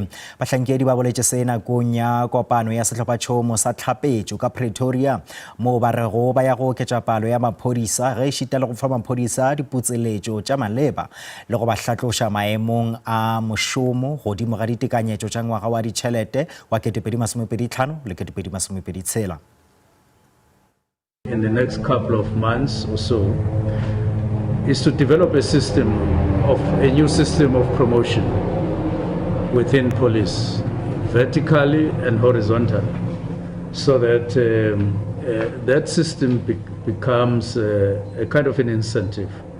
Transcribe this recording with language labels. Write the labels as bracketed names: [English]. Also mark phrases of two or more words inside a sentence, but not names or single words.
[Northern Sotho] Bahlankedi ba boletše se nakong ya kopano ya sehlophatšhomo sa tlhapetšo ka Pretoria moo ba rego ba ya go oketša palo ya maphodisa ge e šita le go fa maphodisa diputseletšo tša maleba le go ba hlatloša maemong a mošomo godimo ga ditekanyetšo tša ngwaga wa ditšhelete wa 2025 le 2026. [English] In the next couple of months or so is to develop a new system of promotion within police, vertically and horizontally, so that that system becomes a kind of an incentive